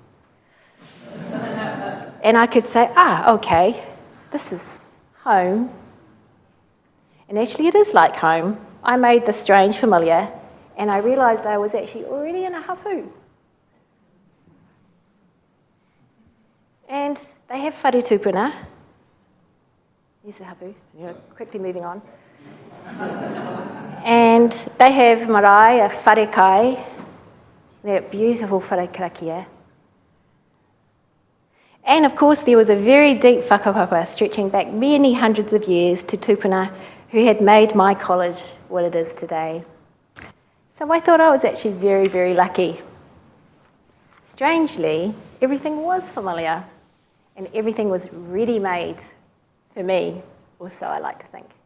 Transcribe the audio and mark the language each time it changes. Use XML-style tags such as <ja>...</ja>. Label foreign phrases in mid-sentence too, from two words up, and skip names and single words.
<en>And I could say, okay, this is home. And actually it is like home. I made this strange familiar, and I realised I was actually already in a hapu. And they have</en> <mi>whare tūpuna.</mi> <en>Here's the hapu, quickly moving on. And they have marae, a</en> <mi>whare kai,</mi> <en>they're beautiful</en> <mi>whare karakia.</mi> <en>And of course there was a very deep whakapapa stretching back many hundreds of years to tūpuna who had made my college what it is today. So I thought I was actually very, very lucky. Strangely, everything was familiar and everything was ready-made for me, or so I like to think.</en>